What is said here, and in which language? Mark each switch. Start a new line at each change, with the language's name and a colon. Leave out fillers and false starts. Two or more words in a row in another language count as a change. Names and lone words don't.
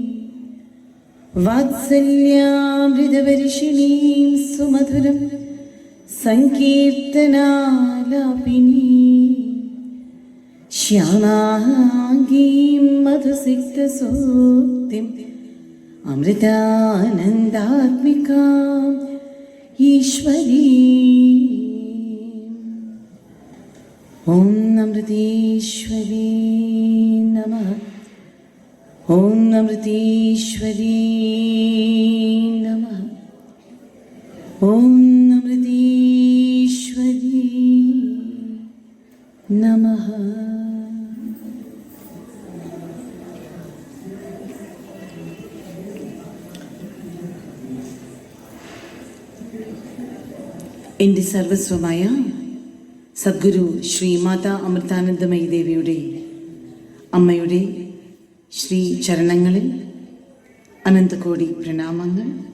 Sanskrit: वात्सल्यामृतवर्षिणीं सुमधुरं संकीर्तनालापिनी श्यामाङ्गीं मधुसिक्तसूक्तिम् अमृतानन्दात्मिकाम् ईश्वरी ॐ अमृतेश्वरी नमः। ॐ अमृतेश्वरी नमः। ॐ अमृतेश्वरी नमः।
Malayalam: എൻ്റെ സർവസ്വമായ സദ്ഗുരു ശ്രീമാത അമൃതാനന്ദമയി ദേവിയുടെ അമ്മയുടെ ശ്രീ ചരണങ്ങളിൽ അനന്തകോടി പ്രണാമങ്ങൾ.